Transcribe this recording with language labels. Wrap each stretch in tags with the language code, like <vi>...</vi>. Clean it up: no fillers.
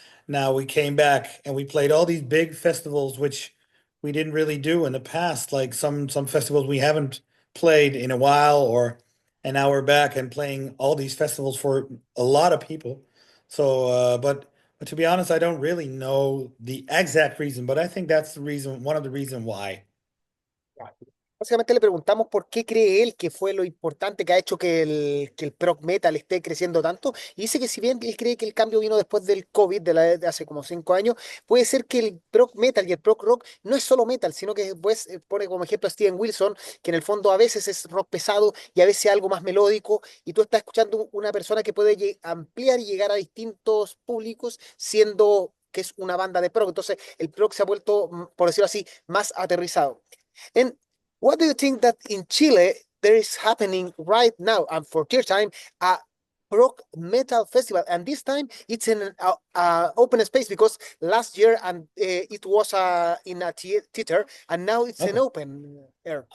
<en>Now we came back and we played all these big festivals, which we didn't really do in the past, like some festivals we haven't played in a while, or and now we're back and playing all these festivals for a lot of people. So, but to be honest, I don't really know the exact reason, but I think that's the reason, one of the reason why.</en> <es>Básicamente le preguntamos por qué cree él que fue lo importante que ha hecho que el prog metal esté creciendo tanto. Y dice que si bien él cree que el cambio vino después del COVID, de hace como 5 años, puede ser que el prog metal y el prog rock no es solo metal, sino que después pone como ejemplo a Steven Wilson, que en el fondo a veces es rock pesado y a veces algo más melódico. Y tú estás escuchando una persona que puede ampliar y llegar a distintos públicos siendo que es una banda de prog. Entonces el prog se ha vuelto, por decirlo así, más aterrizado.</es> <en>And what do you think that in Chile there is happening right now and for third time a rock metal festival, and this time it's in an open space because last year and it was in a theater and now it's an Oh, open air.</en>